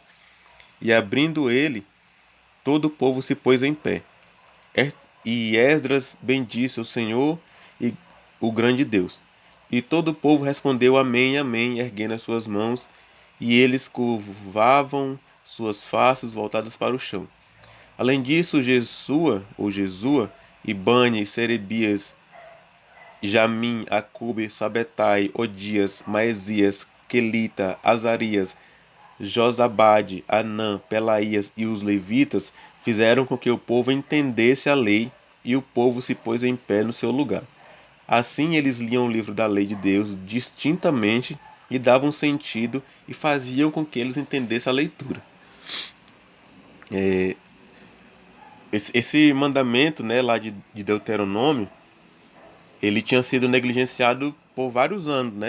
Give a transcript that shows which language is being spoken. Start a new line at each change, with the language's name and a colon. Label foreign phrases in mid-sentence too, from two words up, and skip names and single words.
Portuguese: E abrindo ele, todo o povo se pôs em pé. E Esdras bendisse o Senhor e o grande Deus. E todo o povo respondeu amém, amém, erguendo as suas mãos, e eles curvavam suas faces voltadas para o chão. Além disso, Jesua, e Bani, Serebias, Jamim, Acube, Sabetai, Odias, Maesias, Quelita, Azarias, Josabade, Anã, Pelaías e os levitas fizeram com que o povo entendesse a lei, e o povo se pôs em pé no seu lugar. Assim eles liam o livro da lei de Deus distintamente e davam sentido e faziam com que eles entendessem a leitura. Esse mandamento, né, lá de Deuteronômio, ele tinha sido negligenciado por vários anos, né?